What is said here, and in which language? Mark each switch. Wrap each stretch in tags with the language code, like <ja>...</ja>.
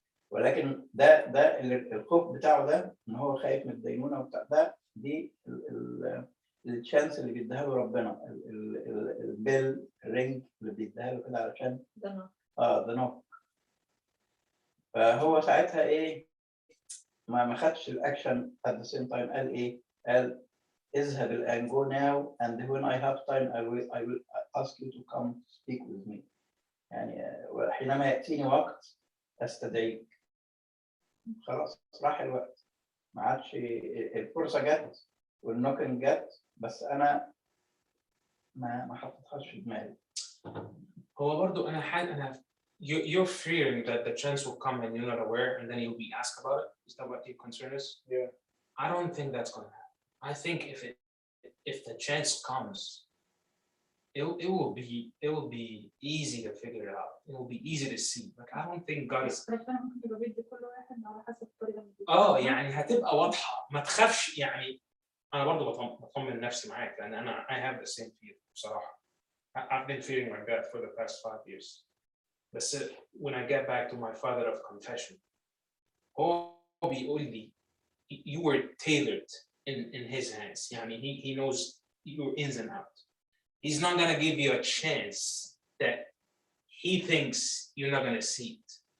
<ar>ولكن ده الخوف بتاعه ده إن هو خايف من الدينونة وبتاع ده، دي التشانس اللي بيديها له ربنا، البيل رينج اللي بيديها له كده علشان ده ده نوع. فهو ساعتها ايه ما خدش الاكشن</ar> <en>at the same time.</en> <ar>قال ايه؟ قال اذهب الان</ar> <en>go now and when I have time I will ask you to come speak with me.</en> <ar>يعني حينما ياتيني وقت استدعيك. خلاص راح الوقت، ما عادش الفرصه جت والنوكن جت، بس انا ما حطيتهاش في دماغي. هو برضو انا</ar> <en>you're fearing that the chance will come and you're not aware and then you'll be asked about it. Is that what your concern is? Yeah. I don't think that's going to happen. I think if the chance comes, it will be easy to figure it out. It will be easy to see. Like I don't think God is.</en> <ar>ربنا ممكن يبقى بيدي كل واحد على حسب الطريقه اللي بيديها. يعني هتبقى واضحة، ما تخافش. يعني أنا برضو بطمن نفسي معاك لأن أنا</ar> <en>I have the same fear</en> <ar>بصراحة.</ar> <en>I've been feeling like that for the past 5 years. But when I get back to my father of confession,</en> <ar>هو بيقول لي</ar> <en>you were tailored in his hands. يعني he knows your ins and out. He's not gonna give you a chance that he thinks you're not gonna see it.</en>